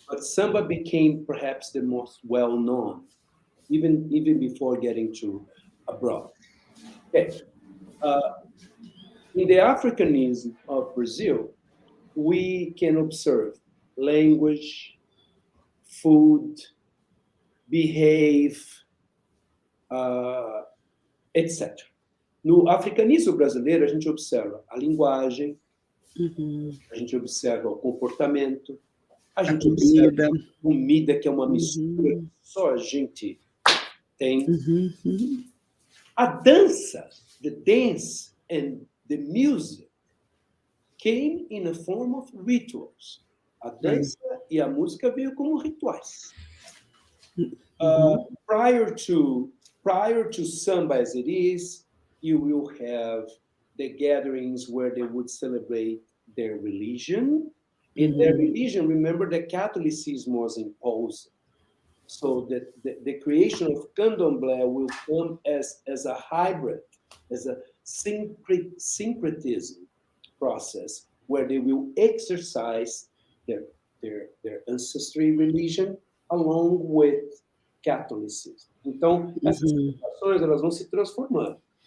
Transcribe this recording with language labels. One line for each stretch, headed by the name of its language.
English: But samba became perhaps the most well-known, even before getting to abroad. Okay. In the Africanism of Brazil, we can observe language, food, behave, etc.
Portuguese: No africanismo brasileiro, a gente observa a linguagem, a gente observa o comportamento, a gente observa a comida, que é uma mistura que só a gente tem. A dança,
English: the dance and the music came in a form of rituals.
Portuguese: A dança e a música veio como rituais.
English: Prior to samba as it is, you will have the gatherings where they would celebrate their religion. In their religion, remember that Catholicism was imposed. So the creation of candomblé will come as a hybrid, as a syncretism process, where they will exercise their ancestry religion along with Catholicism.
Portuguese: Então, essas celebrações elas vão se transformando.